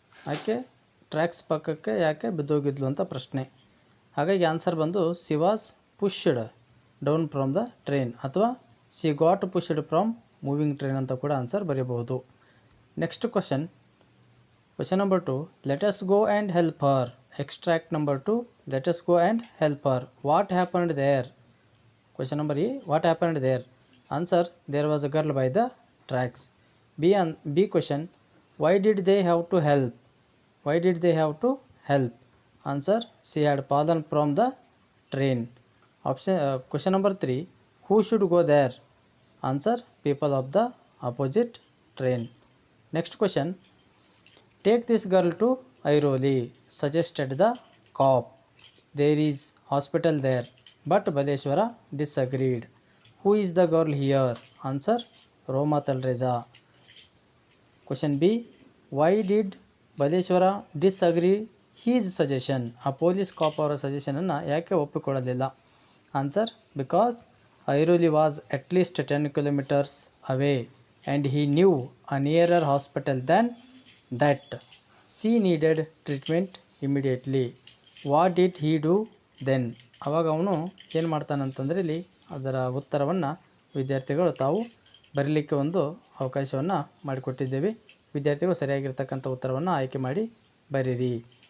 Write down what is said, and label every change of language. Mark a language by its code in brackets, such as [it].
[kn] ಯಾಕೆ ಟ್ರ್ಯಾಕ್ಸ್ ಪಕ್ಕಕ್ಕೆ ಯಾಕೆ ಬಿದ್ದೋಗಿದ್ಲು ಅಂತ ಪ್ರಶ್ನೆ. ಹಾಗಾಗಿ ಆನ್ಸರ್ ಬಂದು [en] she was pushed down from the train [kn] ಅಥವಾ [en] she got pushed from moving train [kn] ಅಂತ ಕೂಡ answer ಬರೀಬಹುದು. [en] Next question number 2, let us go and help her. Extract number 2, let us go and help her. What happened there? Question number E, what happened there? Answer, there was a girl by the tracks. B question, why did they have to help? Why did they have to help? Answer, she had fallen from the train. Question number 3, who should go there? Answer, people of the opposite train. Next question, take this girl to Airoli, suggested the cop. There is hospital there, but Baleshwara disagreed. Who is the girl here? Answer, Roma Talreja. Question B, why did Baleshwara disagree his suggestion? A police cop [kn] ಅವರ suggestion ಅನ್ನು ಯಾಕೆ ಒಪ್ಪಿಕೊಳ್ಳಲಿಲ್ಲ? [en] Answer, because Airoli was at least 10 kilometers away and he knew a nearer hospital than that. She needed treatment immediately. What did he do then? [kn] ಆವಾಗ ಅವನು ಏನು ಮಾಡ್ತಾನಂತಂದರೆ ಇಲ್ಲಿ ಅದರ ಉತ್ತರವನ್ನು ವಿದ್ಯಾರ್ಥಿಗಳು ತಾವು ಬರೀಲಿಕ್ಕೆ ಒಂದು ಅವಕಾಶವನ್ನು ಮಾಡಿಕೊಟ್ಟಿದ್ದೇವೆ. ವಿದ್ಯಾರ್ಥಿಗಳು ಸರಿಯಾಗಿರ್ತಕ್ಕಂಥ ಉತ್ತರವನ್ನು ಆಯ್ಕೆ ಮಾಡಿ ಬರೀರಿ.